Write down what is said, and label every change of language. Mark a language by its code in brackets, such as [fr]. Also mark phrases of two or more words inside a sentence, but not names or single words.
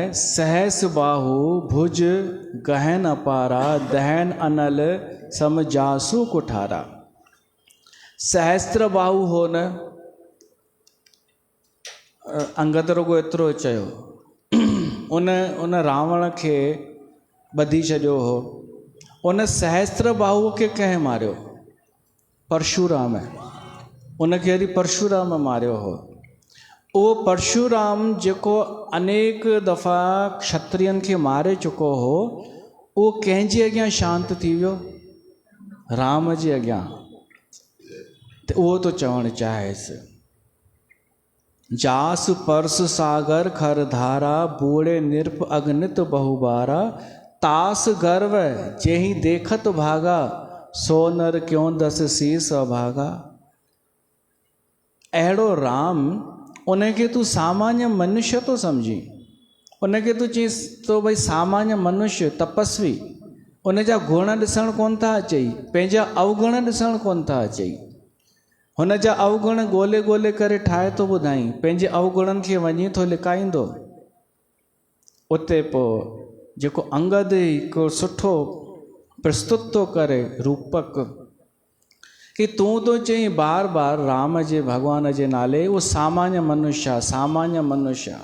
[awa] सहस बाहु भुज गहन अपारा, दहन अनल समझासु कुठारा। [sd] सहस्त्र बाहु हो न, अंगद रुगो एतिरो चयो। उन रावण खे ॿधी छॾियो हो। उन सहस्त्र बाहु खे कंहिं मारियो? परशुराम। उनखे वरी परशुराम मारियो हो। उहो परशुराम जेको अनेक दफ़ा क्षत्रियनि खे मारे चुको हो, उहो कंहिंजे अॻियां शांति थी वियो? राम जे अॻियां। त उहो तो चवणु चाहेसि, [awa] जास परस सागर खर धारा, बूढ़े निरप अगनित बहुबारा। तास गर्व जेहि देखत भागा, सो नर क्यों दस शीस अभागा। [sd] अहिड़ो राम, उनखे तूं सामान्य मनुष्य तो सम्झी। उनखे तूं चईस तो भई सामान्य मनुष्य, तपस्वी। उनजा गुण ॾिसण कोन था अचई, पंहिंजा अवगुण ॾिसण कोन था अचई। हुनजा अवगुण ॻोल्हे ॻोल्हे करे ठाहे थो ॿुधाई, पंहिंजे अवगुणनि खे वञी थो लिकाईंदो। उते पोइ जेको अंगद हिकु सुठो प्रस्तुत थो करे रूपक, कि तूं तो चई बार बार राम जे भॻवान जे नाले, उहो सामान्य मनुष्य।